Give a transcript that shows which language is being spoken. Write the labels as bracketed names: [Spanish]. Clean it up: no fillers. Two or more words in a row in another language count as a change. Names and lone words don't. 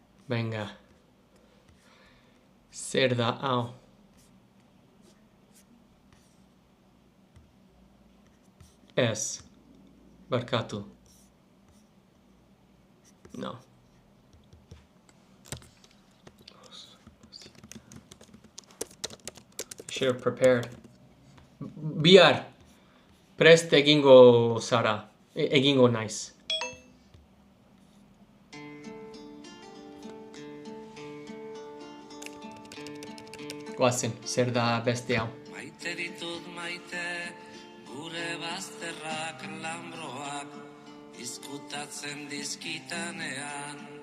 [Basque] Venga. Zer da, hau. Ez. Barkatu. No. [English] Should have prepared. [Basque] Bihar. Prest egingo zara. Egingo naiz. Goazen, zer da beste hau. Maite ditut maite, gure bazterrak lambroak, izkutatzen dizkitanean.